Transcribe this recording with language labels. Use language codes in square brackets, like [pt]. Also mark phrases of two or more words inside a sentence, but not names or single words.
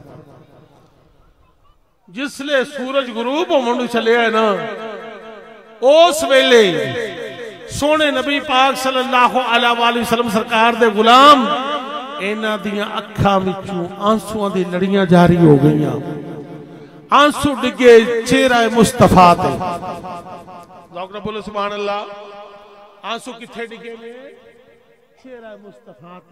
[pa] جس ویلے سورج غروب ہون چلے ہے نا، اس ویلے سوہݨے نبی پاک [ar] صلی اللہ علیہ وسلم [pa] سرکار دے غلام ایہناں دیاں اکھاں وچوں اتھروواں دیاں لڑیاں جاری ہو گئیاں. اتھرو ڈگے چہرہ مصطفیٰ تے. ذوق نال بولو [ar] سبحان اللہ. [pa] اتھرو کتھے ڈگے نے؟ چہرہ مصطفیٰ تے.